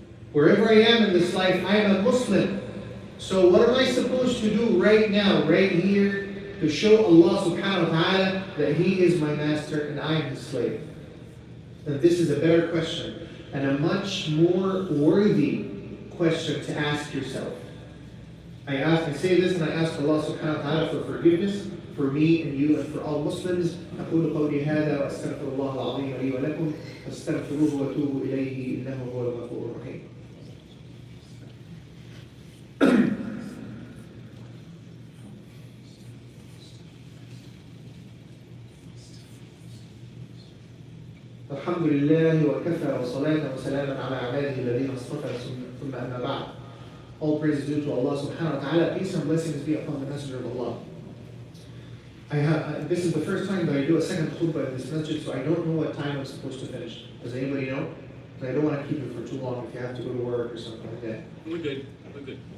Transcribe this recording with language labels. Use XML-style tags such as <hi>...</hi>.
<en>Wherever I am in this life, I am a Muslim. So what am I supposed to do right now, right here, to show Allah subhanahu wa ta'ala that He is my master and I am His slave? And this is a better question and a much more worthy question to ask yourself. I say this and I ask Allah subhanahu wa ta'ala for forgiveness for me and you and for all Muslims.</en> <ar>أقول قولي هذا وأستغفر الله العظيم لي ولكم فاستغفروه وتوبوا إليه إنه هو الغفور الرحيم. الحمد لله وكفى وصلاة وسلاما على عباده الذين اصطفى ثم أما بعد.</ar> <en>All praise is due to Allah subhanahu wa ta'ala. Peace and blessings be upon the Messenger of Allah. This is the first time that I do a second khutbah in this masjid, so I don't know what time I'm supposed to finish. Does anybody know? Because I don't want to keep it for too long if you have to go to work or something like that. We're good. We're good.</en>